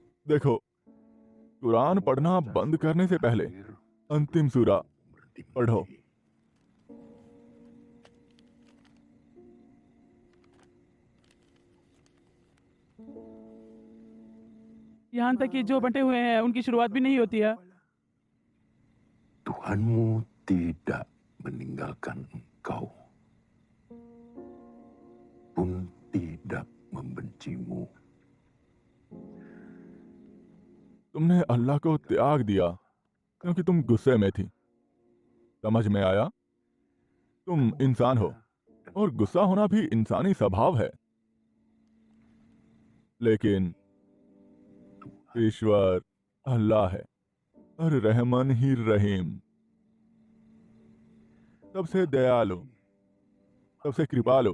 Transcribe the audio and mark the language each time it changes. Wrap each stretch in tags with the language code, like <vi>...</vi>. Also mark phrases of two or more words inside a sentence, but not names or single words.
<hi>देखो, कुरान पढ़ना बंद करने से पहले अंतिम सूरा पढ़ो। यहाँ तक कि जो बंटे हुए हैं उनकी शुरुआत भी नहीं होती है।</hi> <id>Tuhanmu tidak meninggalkan engkau, pun tidak membencimu.</id> <hi>तुमने अल्लाह को त्याग दिया क्योंकि तुम गुस्से में थी। समझ में आया? तुम इंसान हो और गुस्सा होना भी इंसानी स्वभाव है, लेकिन ईश्वर अल्लाह है और रहमान ही रहीम, सबसे दयालु, सबसे कृपालु।</hi>